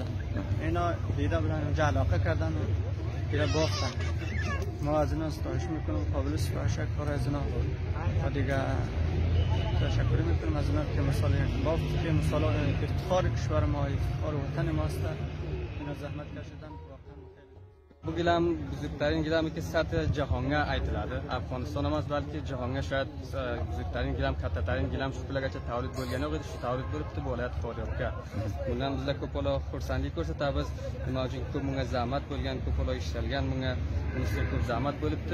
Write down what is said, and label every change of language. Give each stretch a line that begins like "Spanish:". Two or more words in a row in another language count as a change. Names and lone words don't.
Persian: اینا دیده بودن اونجا علاقه کردن و دیگه بافتن. ما از اینا ستایش میکنم، قابل ستایش کار از اینا و دیگه تشکر میکنم از اینا که مثال بافت که مثال افتخار کشور ما، افتخار وطن ما است. اینا زحمت کشیدن.
Uzbek: Bu gilam buzuktarin gilami ki sati jahonga aytiladi. Afg'oniston emas, balki jahonga shoyad buzuktarin gilam, kattatarin gilam shu pulgacha tavlid bo'lgani yo'q edi. Shu tavlid bo'libdi viloyat Faryobga. Bundan bizlar ko'p bola xursandlik ko'rsatamiz. Nima uchun ko'p bunga zahmat bo'lgan, ko'p bola ishtalgan, bunga ko'p zahmat bo'libdi.